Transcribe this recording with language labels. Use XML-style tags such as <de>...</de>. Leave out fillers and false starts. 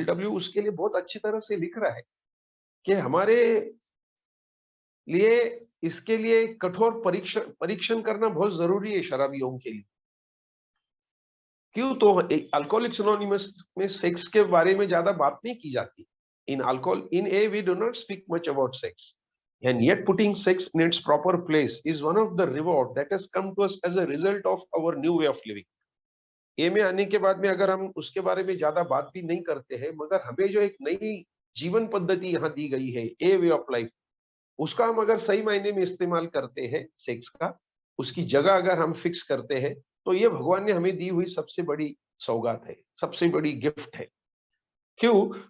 <hi>Bill W उसके लिए बहुत अच्छी तरह से लिख रहा है कि हमारे लिए इसके लिए कठोर परीक्षण परीक्षण करना बहुत जरूरी है शराबियों के लिए। क्यों? तो अल्कोहलिक्स अनोनिमस में सेक्स के बारे में ज्यादा बात नहीं की जाती।</hi> <en>In A we do not speak much about sex, and yet putting sex in its proper place is one of the reward that has come to us as a result of our new way of living.</en> <hi>ए में आने के बाद में अगर हम उसके बारे में ज्यादा बात भी नहीं करते हैं, मगर हमें जो एक नई जीवन पद्धति यहाँ दी गई है,</hi> <en>a way of life,</en> <hi>उसका हम अगर सही मायने में इस्तेमाल करते हैं सेक्स का, उसकी जगह अगर हम फिक्स करते हैं, तो ये भगवान ने हमें दी हुई सबसे बड़ी सौगात है, सबसे बड़ी गिफ्ट है। क्यों?</hi>